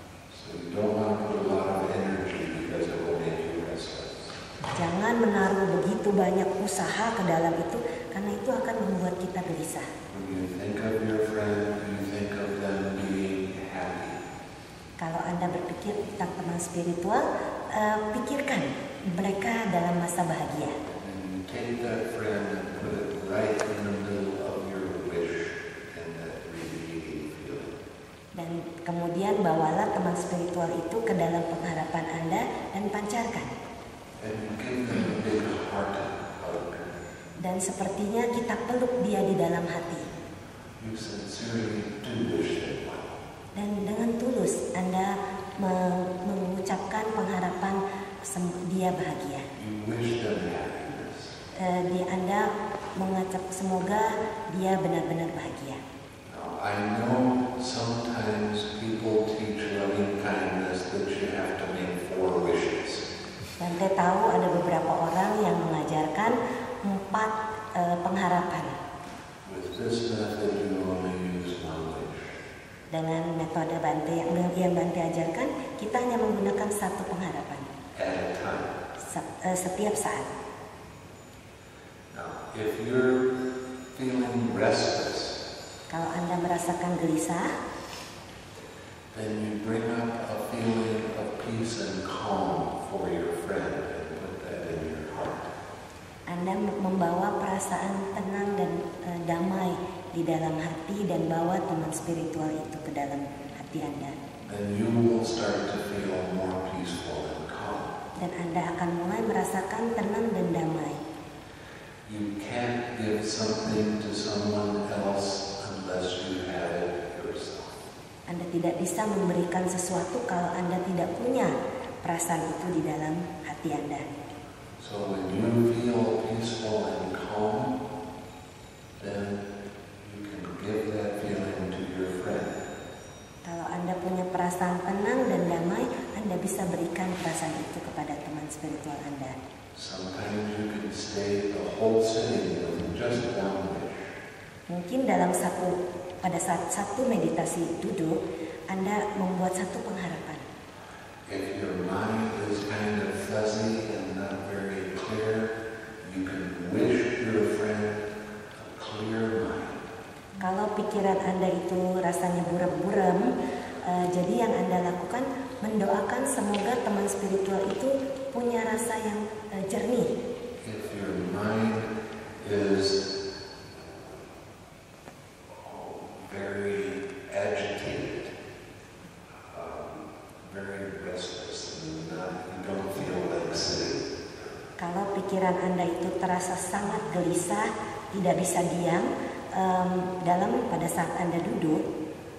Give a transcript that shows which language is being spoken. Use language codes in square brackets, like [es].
[en] So you don't want to put a lot of energy because it will make you restless. [id] Jangan menaruh begitu banyak usaha ke dalam itu karena itu akan membuat kita gelisah. [en] When you think of your friend, you think of them being happy. [id] Kalau Anda berpikir tentang teman spiritual, pikirkan mereka dalam masa bahagia. [en] And you take that friend and put it right in the middle of your wish and that radiating feeling. [id] Dan kemudian bawalah teman spiritual itu ke dalam pengharapan Anda dan pancarkan. [en] And you give them a big heart hug. [id] Dan sepertinya kita peluk dia di dalam hati. [en] You sincerely do wish them well. [id] Dan dengan tulus Anda mengucapkan pengharapan dia bahagia. [en] You wish them happiness. [id] Anda mengajak semoga dia benar-benar bahagia. [en] Now, I know sometimes people teach loving kindness that you have to make 4 wishes. [id] Dan saya tahu ada beberapa orang yang mengajarkan 4 pengharapan. [en] With this method, you only use 1 wish. [id] Dengan metode Bante yang Bante ajarkan, kita hanya menggunakan 1 pengharapan [en] At a time. [id] Setiap saat. [en] Now, if you're feeling restless, [id] Kalau Anda merasakan gelisah, [en] then you bring up a feeling of peace and calm for your friend and put that in your heart. [id] Anda membawa perasaan tenang dan damai di dalam hati dan bawa teman spiritual itu ke dalam hati Anda. [en] Then you will start to feel more peaceful and calm. [id] Dan Anda akan mulai merasakan tenang dan damai. [en] You can't give something to someone else unless you have it yourself. [id] Anda tidak bisa memberikan sesuatu kalau Anda tidak punya perasaan itu di dalam hati Anda. [en] So when you feel peaceful and calm, then you can give that feeling to your friend. [id] Kalau Anda punya perasaan tenang dan damai, Anda bisa berikan perasaan itu kepada teman spiritual Anda. [en] Sometimes you can stay the whole sitting with just 1 wish. [id] Mungkin pada saat satu meditasi duduk, Anda membuat 1 pengharapan. [en] If your mind is kind of fuzzy and not very clear, you can wish your friend a clear mind. [id] Kalau pikiran Anda itu rasanya buram-buram, jadi yang Anda lakukan mendoakan semoga teman spiritual itu punya rasa yang jernih. [en] If your mind is very agitated, very restless, and you don't feel like sitting. [id] Kalau pikiran Anda itu terasa sangat gelisah, tidak bisa diam, pada saat Anda duduk,